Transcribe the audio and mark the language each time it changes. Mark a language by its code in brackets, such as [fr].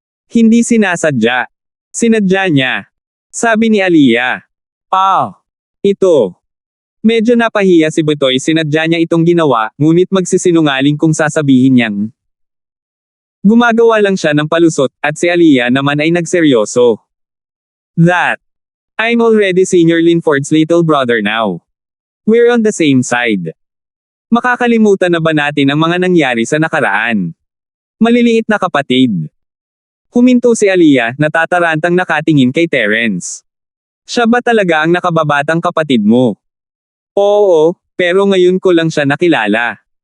[tl] Hindi sinasadya. Sinadya niya. Sabi ni Aliyah. Ito. Medyo napahiya si Betoy, sinadya niya itong ginawa, ngunit magsisinungaling kung sasabihin niyang gumagawa lang siya ng palusot, at si Aliyah naman ay nagseryoso. [en] That. I'm already Senior Linford's little brother now. We're on the same side. [tl] Makakalimutan na ba natin ang mga nangyari sa nakaraan? Maliliit na kapatid. Huminto si Aliyah, natatarantang nakatingin kay Terence. Siya ba talaga ang nakababatang kapatid mo? Oo, pero ngayon ko lang siya nakilala.